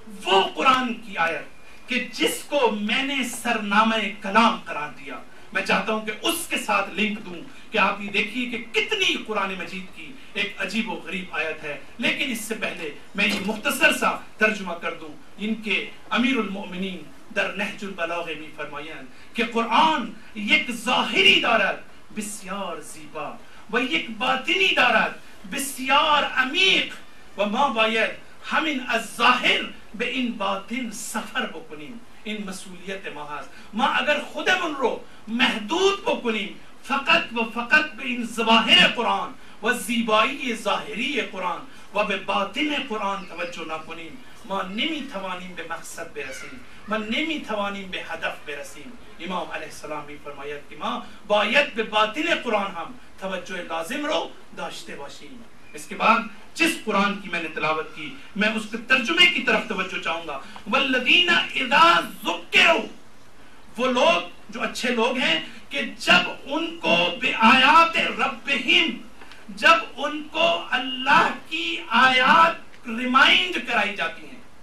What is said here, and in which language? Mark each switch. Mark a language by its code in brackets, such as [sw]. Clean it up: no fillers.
[ur] وہ قرآن کی آیت کہ جس کو میں نے سرنامہ کلام قرار دیا، میں چاہتا ہوں کہ اس کے ساتھ لنک دوں کہ آپ یہ دیکھیے کہ کتنی قرآن مجید کی ایک عجیب و غریب آیت ہے. لیکن اس سے پہلے میں یہ مختصر سا ترجمہ کر دوں. ان کے [fa] امیر المومنین در نهج البلاغه می فرمایند که قرآن یک ظاهری دارد بسیار زیبا و یک باطنی دارد بسیار عمیق و ما باید همین از ظاهر به این باطن سفر بکنیم. این مسئولیت ما هست. ما اگر خودمون رو محدود بکنیم فقط و فقط به این ظواهر قرآن و زیبایی ظاهری قرآن و به باطن قرآن توجه نکنیم، ما نمیتوانیم به مقصد برسیم، ما نمیتوانیم به هدف برسیم. امام علیه السلام میفرماید که ما باید به باطن قرآن هم توجه لازم رو داشته باشیم. [ur] اس کے بعد جس قرآن کی میں نے تلاوت کی میں اس کے ترجمے کی طرف توجہ چاہوں گا. [ar] والذین اذا ذکروا، [ur] وہ لوگ جو اچھے لوگ ہیں کہ جب ان کو [ar] بآیات ربہم، [ur] جب ان کو اللہ کی آیات ریمائنڈ کرائی جاتی ہیں،